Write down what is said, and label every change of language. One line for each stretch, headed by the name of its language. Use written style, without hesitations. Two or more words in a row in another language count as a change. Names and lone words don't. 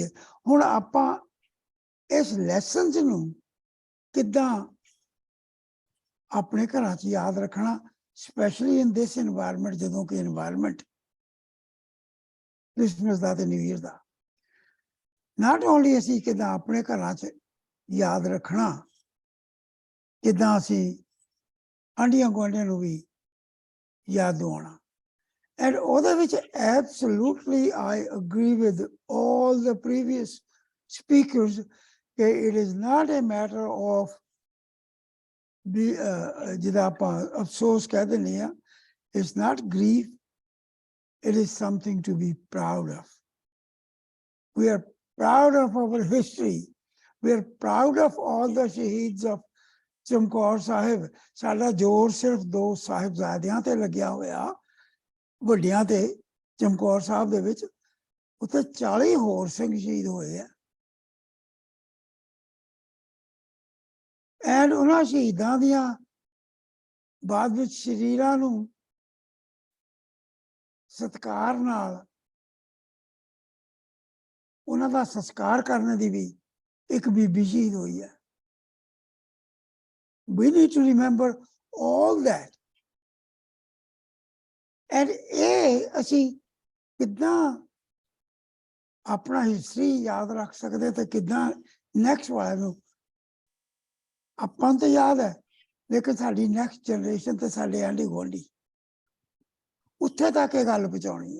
Punjabi: ਹੁਣ ਆਪਾਂ ਇਸ ਲੈਸਨਸ ਨੂੰ ਕਿੱਦਾਂ ਆਪਣੇ ਘਰਾਂ 'ਚ ਯਾਦ ਰੱਖਣਾ,
English: specially in this environment,
Punjabi: ਜਦੋਂ ਕਿ এনवायरमेंट ਕ੍ਰਿਸਮਸ ਦਾ ਤੇ ਨਿਊ ਈਅਰ ਦਾ।
English: not only
Punjabi: ਅਸੀਂ ਕਿੱਦਾਂ ਆਪਣੇ ਘਰਾਂ 'ਚ ਯਾਦ ਰੱਖਣਾ, ਕਿੱਦਾਂ ਅਸੀਂ ਆਂਢੀਆਂ ਗੁਆਂਢੀਆਂ ਨੂੰ ਵੀ ਯਾਦ ਦਿਵਾਉਣਾ।
English: ਐਂਡ
Punjabi: ਉਹਦੇ ਵਿੱਚ
English: absolutely I agree with all the previous speakers ਕਿ it is not a matter of
Punjabi: ਵੀ ਜਿਹਦਾ ਆਪਾਂ ਅਫਸੋਸ ਕਹਿ ਦਿੰਦੇ ਆ,
English: it's not grief, it is something to be proud of. We are proud of our history. We are proud of all the shaheeds of ਚਮਕੌਰ ਸਾਹਿਬ।
Punjabi: ਸਾਡਾ ਜ਼ੋਰ ਸਿਰਫ 2 ਸਾਹਿਬਜ਼ਾਦਿਆਂ ਤੇ ਲੱਗਿਆ ਹੋਇਆ, ਵੱਡਿਆਂ ਤੇ, ਚਮਕੌਰ ਸਾਹਿਬ ਦੇ ਵਿੱਚ। ਉੱਥੇ 40 ਹੋਰ ਸਿੰਘ ਸ਼ਹੀਦ ਹੋਏ ਆ। ਐਂਡ ਉਹਨਾਂ ਸ਼ਹੀਦਾਂ ਦੀਆਂ ਬਾਅਦ ਵਿੱਚ ਸ਼ਰੀਰਾਂ ਨੂੰ ਸਤਿਕਾਰ ਨਾਲ ਉਹਨਾਂ ਦਾ ਸੰਸਕਾਰ ਕਰਨ ਦੀ ਵੀ ਇੱਕ ਬੀਬੀ ਸ਼ਹੀਦ ਹੋਈ ਹੈ।
English: We need to remember all that.
Punjabi: And ਇਹ ਅਸੀਂ ਕਿੱਦਾਂ ਆਪਣਾ ਹਿਸਟਰੀ ਯਾਦ ਰੱਖ ਸਕਦੇ ਤੇ ਕਿੱਦਾਂ ਨੈਕਸਟ ਵਾਲੇ ਨੂੰ, ਆਪਾਂ ਨੂੰ ਤਾਂ ਯਾਦ ਹੈ ਲੇਕਿਨ ਸਾਡੀ
English: next generation
Punjabi: ਤੇ ਸਾਡੇ ਆਂਢੀ ਗੁਆਂਢੀ, ਉੱਥੇ ਤੱਕ ਇਹ ਗੱਲ ਪਹੁੰਚਾਉਣੀ ਹੈ।